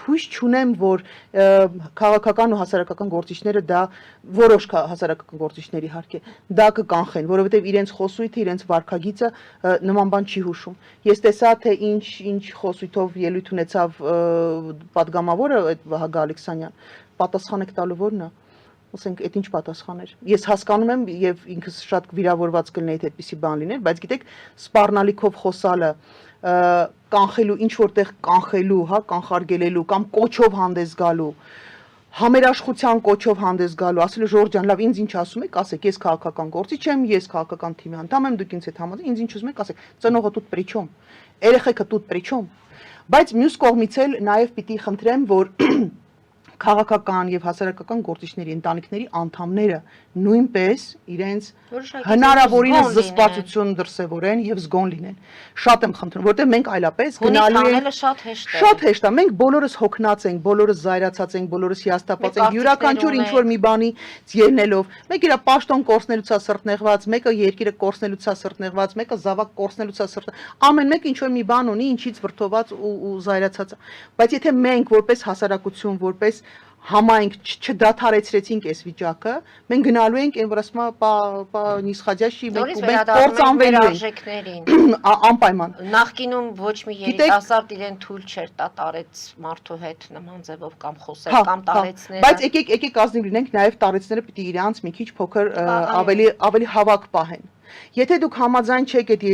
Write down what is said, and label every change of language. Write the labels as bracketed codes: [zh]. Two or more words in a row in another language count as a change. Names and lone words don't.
[hy] հույս չունեմ, որ քաղաքական ու հասարակական գործիչները դա որոշ հասարակական գործիչների իհարկե դա կկանխեն, որովհետեւ իրենց խոսույթը, իրենց վարքագիծը նման բան չի հուշում։ Ես տեսա, թե ինչ խոսույթով ելույթ ունեցավ պատգամավորը այդ Վահագն Ալեքսանյան, պատասխան եք տալու որն է։ Ասենք, այդ ինչ պատասխան էր։ Ես հասկանում եմ եւ ինքս շատ վիրավորված կլինեի թե այդպիսի բան լիներ, բայց գիտեք, սպառնալիքով խոսալը, կանխելու ինչ որտեղ կանխելու, հա, կանխարգելելու կամ կոչով հանդես գալու, համերաշխության կոչով հանդես գալու, ասելու Ժորժ ջան, լավ, ինձ ինչ ասում եք, ասեք, ես քաղաքական գործիչ եմ, ես քաղաքական թիմի անդամ եմ, դուք ինձ հետ համաձայն, ինձ ինչ ուզում եք, ասեք, ծնողը [ru] тут при чем, [hy] երեխեքը [ru] тут при чем։ [hy] Բայց մյուս կողմից էլ նաեւ պիտի խնդրեմ, որ քաղաքական եւ հասարակական գործիչների ընտանիքների անդամները նույնպես իրենց հնարավորինս զսպվածություն դրսևորեն եւ զգոն լինեն։ Շատ եմ խնդրում, որտեղ մենք այլապես գնալու ենք շատ հեշտ է։ Մենք բոլորս հոգնած ենք, բոլորս զայրացած ենք, բոլորս հիասթափված ենք յուրաքանչյուր ինչ որ մի բանի ելնելով։ Մեկը իր պաշտոն կորցնելուց է սրտնեղված, մեկը երկիրը կորցնելուց է սրտնեղված, մեկը զավակ կորցնելուց է սրտնեղված։ Ամեն մեկը ինչ որ մի բան ունի, ինչից վրդոված ու զայրացած է։ Բայց եթե մենք որպես հասարակություն, որպես համայնք չդադարեցրեցինք այս վիճակը, մենք գնալու ենք այն որ ասում է [ru] не сходящий [hy] մենք կործանվելու ենք անպայման։ Նախկինում ոչ մի երիտասարդ իրեն թույլ չէր տա տարեց մարդու հետ նման ձևով կամ խոսել կամ տարեցները։ Բայց եկեք ազնիվ լինենք, նաև տարեցները պիտի իրանց մի քիչ փոքր ավելի հավաք պահեն։ Եթե դուք համաձայն չեք այդ